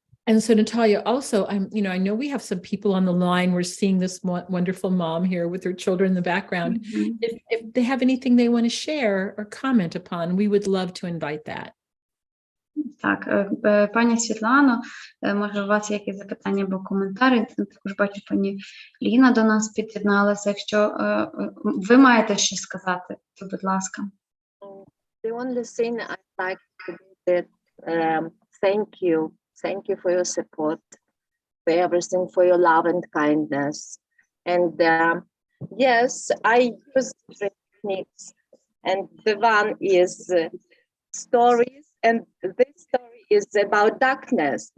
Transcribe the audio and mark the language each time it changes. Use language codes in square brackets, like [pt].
[en] And so Natalia, also, I know we have some people on the line. We're seeing this wonderful mom here with her children in the background. If they have anything they want to share or comment upon, we would love to invite that. [uk] Так, пані Світлано, може у вас є якісь запитання або коментарі? Також бачу, пані Ліна до нас під'єдналася. Якщо ви маєте щось сказати, то будь ласка. [en] The only thing I'd like to do is thank you for your support, for everything, for your love and kindness. And yes, I use techniques, and the one is stories, and this story is about darkness.